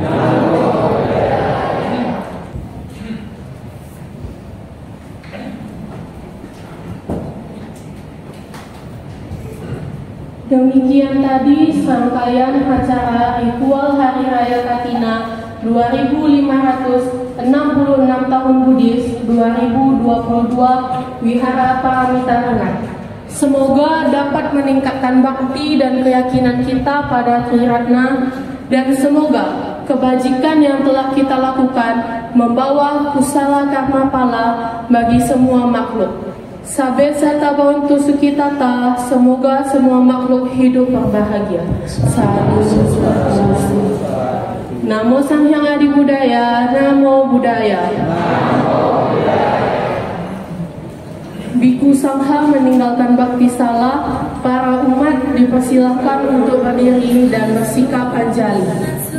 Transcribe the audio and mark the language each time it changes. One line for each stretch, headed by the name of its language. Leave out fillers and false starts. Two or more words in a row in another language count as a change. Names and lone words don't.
Indonesian: Demikian tadi serangkaian acara ritual Hari Raya Katina 2566 Tahun Buddhis 2022 Wihara Paramitarangan. Semoga dapat meningkatkan bakti dan keyakinan kita pada Triratna, dan semoga kebajikan yang telah kita lakukan membawa
Pali: kusala karma pala
Indonesian: bagi semua makhluk.
Pali: Sabe sata bawantu sukitata,
Indonesian: semoga semua makhluk hidup berbahagia.
Pali: Sadu. Namo Sang Hyang Adi Budaya, Namo Buddhaya.
Indonesian: Biku Sangha meninggalkan bakti salah, para umat dipersilahkan untuk berdiri dan bersikap anjali.